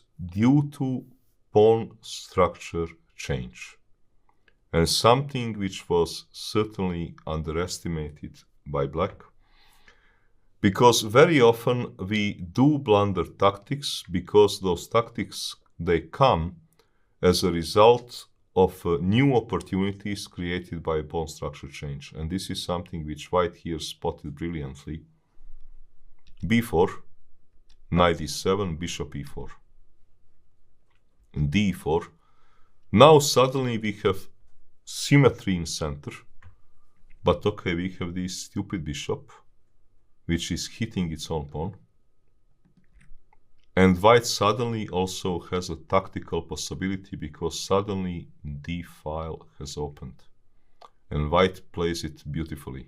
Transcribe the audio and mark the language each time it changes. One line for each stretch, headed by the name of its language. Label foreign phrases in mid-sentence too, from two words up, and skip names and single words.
English: due to pawn structure change, and something which was certainly underestimated by black, because very often we do blunder tactics because those tactics, they come as a result of new opportunities created by pawn structure change, and this is something which white here spotted brilliantly. b4, knight e7, bishop e4, d4. Now suddenly we have symmetry in center, but okay, we have this stupid bishop which is hitting its own pawn, and white suddenly also has a tactical possibility because suddenly d file has opened, and white plays it beautifully.